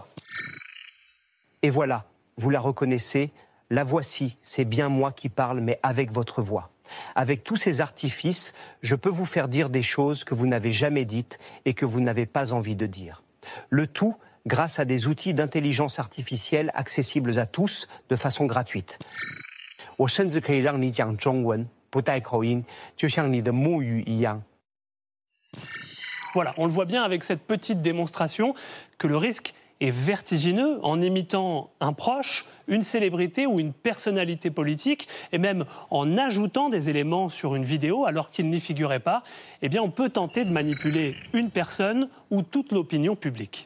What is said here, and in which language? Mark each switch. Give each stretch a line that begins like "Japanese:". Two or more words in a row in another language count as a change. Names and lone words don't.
French: Et voilà, vous la reconnaissez, la voici, c'est bien moi qui parle, mais avec votre voix. Avec tous ces artifices, je peux vous faire dire des choses que vous n'avez jamais dites et que vous n'avez pas envie de dire. Le tout grâce à des outils d'intelligence artificielle accessibles à tous de façon gratuite.
Chinese: 我甚至可以让你讲中文，不带口音，就像你的母语一样。
French: Voilà, on le voit bien avec cette petite démonstration que le risque est vertigineux en imitant un proche, une célébrité ou une personnalité politique, et même en ajoutant des éléments sur une vidéo alors qu'il n'y figurait pas, eh bien on peut tenter de manipuler une personne ou toute l'opinion publique.